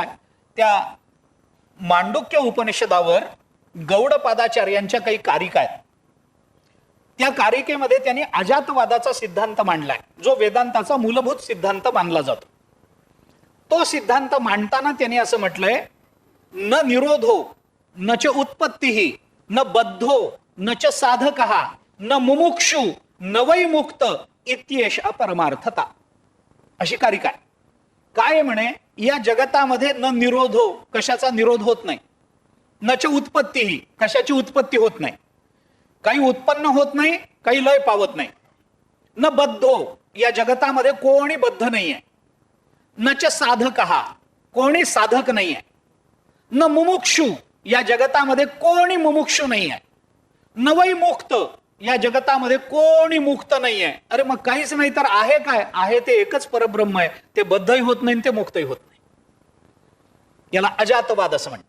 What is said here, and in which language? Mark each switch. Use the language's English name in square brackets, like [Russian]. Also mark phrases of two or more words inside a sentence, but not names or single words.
[Marathi] त्या मांडुक्य उपनिषदावर गौडपादाचार्यांच्या काही कारिका आहेत. त्या कारिकेमध्ये त्यांनी अजातवादाचा सिद्धांत मांडलाय, जो वेदांताचा मूलभूत सिद्धांत मानला जातो. तो सिद्धांत मांडताना त्यांनी असं म्हटलंय, [Sanskrit] न निरोधो न च उत्पत्ती न बद्धो न च साधकः न मुमुक्षु न वै मुक्त इत्येषा परमार्थता. [Marathi] अशी कारिका आहे. काय म्हणे, या जगतामध्ये [Sanskrit] न निरोधो, [Marathi] कशाचा निरोध होत नाही, [Sanskrit] न च उत्पत्ती, [Marathi] कशाची उत्पत्ती होत नाही, काही उत्पन्न होत नाही, काही लय पावत नाही. [Sanskrit] न बद्धो, [Marathi] या जगतामध्ये कोणी बद्ध नाहीये. [Sanskrit] न च साधकः, [Marathi] कोणी साधक नाहीये. [Sanskrit] न मुमुक्षु, [Marathi] या जगतामध्ये कोणी मुमुक्षु नाहीये. [Sanskrit] न वै मुक्त, [Marathi] या जगतामध्ये कोणी मुक्त नाहीये. अरे मग काहीच नाही तर आहे काय? आहे ते एकच परब्रह्म आहे. ते बद्धही होत नाही, ते मुक्तही होत नाही. याला अजातवाद असं म्हणतात.